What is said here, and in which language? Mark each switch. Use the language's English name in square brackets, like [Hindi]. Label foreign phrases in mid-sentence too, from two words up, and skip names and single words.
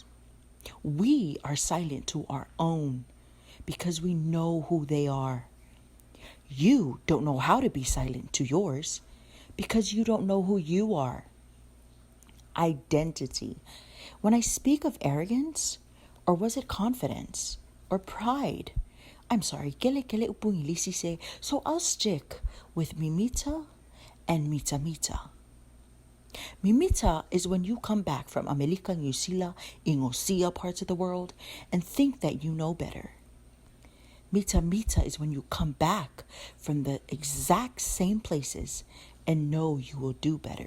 [English] We are silent to our own because we know who they are. You don't know how to be silent to yours because you don't know who you are. Identity. When I speak of arrogance, or was it confidence, or pride? I'm sorry, [Samoan] kele upungilisi se, [English] so I'll stick with mimita and mita. Mimita is when you come back from America, New Zealand, Ingosia parts of the world and think that you know better. Mita is when you come back from the exact same places and know you will do better.